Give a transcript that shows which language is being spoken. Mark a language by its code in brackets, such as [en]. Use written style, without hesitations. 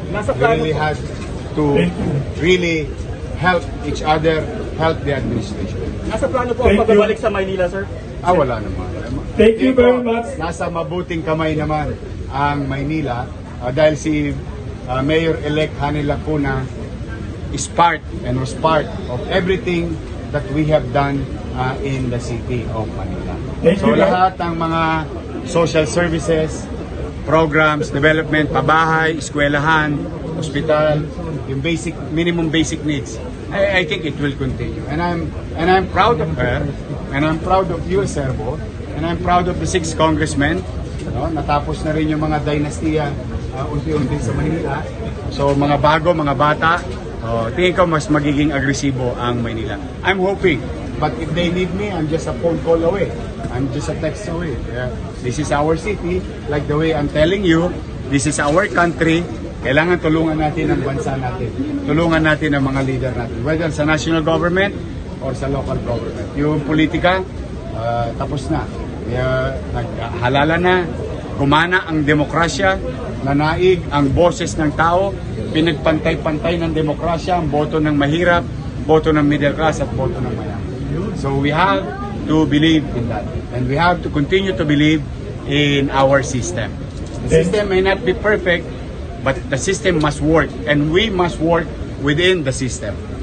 [en] We really have to really help each other, help the administration. [tl] Nasa plano po ang pagbabalik sa Maynila, sir? Wala naman. [en] Thank you very much. [tl] Nasa mabuting kamay naman ang Maynila dahil si [en] Mayor-elect Hani Lacuna is part and was part of everything that we have done in the city of Manila. [tl] So lahat ng mga social services, programs, development, pabahay, eskwelahan, hospital, yung minimum basic needs. [en] I think it will continue. And I'm proud of her, and I'm proud of you, Servo, and I'm proud of the 6 congressmen. [tl] Natapos na rin yung mga dynastiya unti-unti sa Manila. So mga bago, mga bata, tingin ko mas magiging agresibo ang Manila. [en] I'm hoping, but if they need me, I'm just a phone call away. I'm just a text away. This is our city, like the way I'm telling you, this is our country. [tl] Kailangan tulungan natin ang bansa natin. Tulungan natin ang mga leader natin. [en] Whether [tl] sa national government or sa local government. Yung politika, tapos na. Naghalala na. Gumana ang demokrasya. Nanaig ang boses ng tao. Pinagpantay-pantay ng demokrasya. Ang boto ng mahirap, boto ng middle class at boto ng mayaman. [en] So we have to believe in that. And we have to continue to believe in our system. The system may not be perfect, but the system must work, and we must work within the system.